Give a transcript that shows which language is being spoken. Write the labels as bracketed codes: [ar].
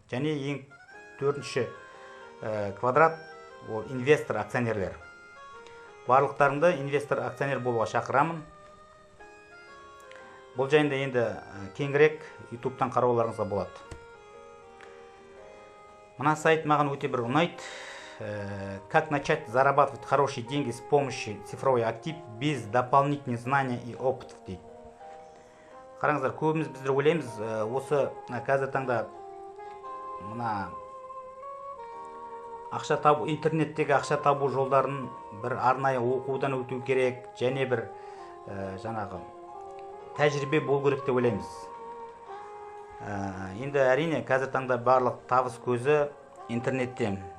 [kk] Және ең төртінші квадрат ол инвестор, акционерлер. Барлықтарыңды инвестор, акционер болуға шақырамын. Бұл жайында енді кеңірек YouTube-тан қарауларыңызға болады. Мына сайт маған өте бір ұнайды. [ru] Как начать зарабатывать хорошие деньги с помощью цифровой актив без дополнительных знаний и опытов дейді. [kk] Қараңыздар, көбіміз біздер ойлаймыз, осы қазір таңда мына ақша табу, интернеттегі ақша табу жолдарын бір арнайы оқудан өту керек, және бір жаңағы тәжірибе болу керек деп ойлаймыз. Енді әрине қазір таңда барлық табыс көзі интернетте.